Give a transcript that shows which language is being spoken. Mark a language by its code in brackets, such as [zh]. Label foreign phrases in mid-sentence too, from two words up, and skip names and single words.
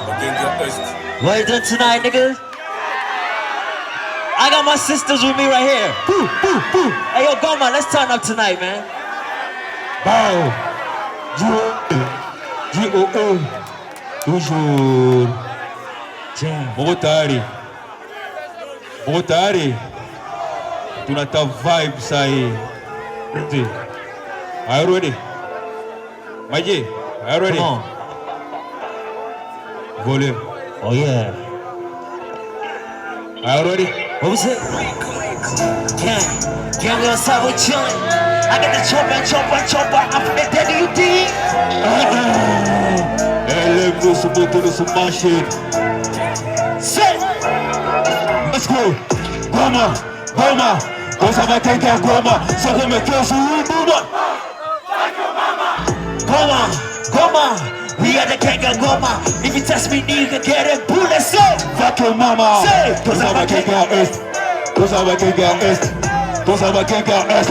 [en] What you doing tonight, nigga? I got my sisters with me right here. Boo, boo, boo. Hey, yo, Goma, let's turn up tonight, man. Bow. G-O-O. Toujours. Motari. [sw] Tunata vibe sahi. [en] Are you ready? Maji, are you ready? Come on. Volume. Oh, yeah. Are you ready? What was it? Gang, we outside with chillin'. I got the chopper. I'm from the dead, you dig? Let's go, support to the machine. Set. Let's go. Goma. [ln] Osa bateka Goma. [en] So come close to Goma. We are the gang of Goma. If you test me, you can get a bullet. Say, fuck your mama. Say, those are my gang of East. Those are my gang of East. Those are my gang of East.